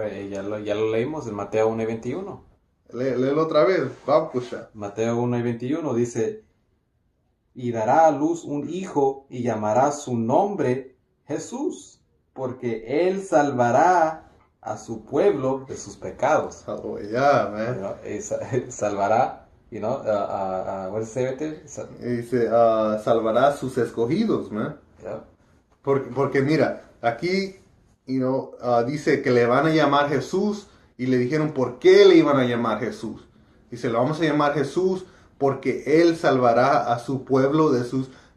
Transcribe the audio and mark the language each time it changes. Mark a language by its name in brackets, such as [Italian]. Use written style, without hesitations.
[Spanish] Ya lo leímos en Mateo 1:21. Léelo otra vez, Babkusha. Mateo 1:21 dice, y dará a luz un hijo y llamará su nombre Jesús, porque él salvará a su pueblo de sus pecados. Halawayah, man. [English] Salvará, what does it say right there? [Spanish] Dice, salvará sus escogidos, man. [English] Yeah. [Spanish] Porque mira, aquí, dice que le van a llamar Jesús y le dijeron por qué le iban a llamar Jesús. Dice, lo vamos a llamar Jesús porque él salvará a su pueblo de sus